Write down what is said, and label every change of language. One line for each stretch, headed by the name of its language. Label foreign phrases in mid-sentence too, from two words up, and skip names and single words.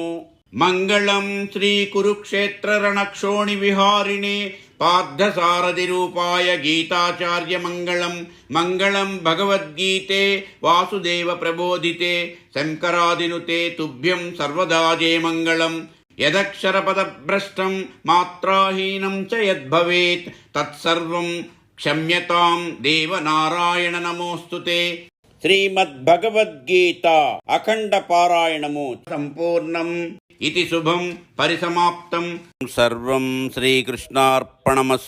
Sanskrit: मंगलं श्रीकुरुक्षेत्ररणक्षोणिविहारिणे पार्थसारथिरूपाय गीताचार्य मंगलं। मंगलं भगवद्गीते वासुदेव प्रबोधिते शंकरादिनुते तुभ्यं सर्वदा जय मंगलम्। యదక్షరపదభ్రష్టం మాత్రాహీనం చ యద్భవేత్ తత్సర్వం క్షమ్యతాం దేవనారాయణ నమోస్తుతే.
Telugu: శ్రీమద్భగవద్గీత అఖండ పారాయణము సంపూర్ణం. ఇది శుభం పరిసమాప్తం. సర్వం శ్రీకృష్ణార్పణమస్తు.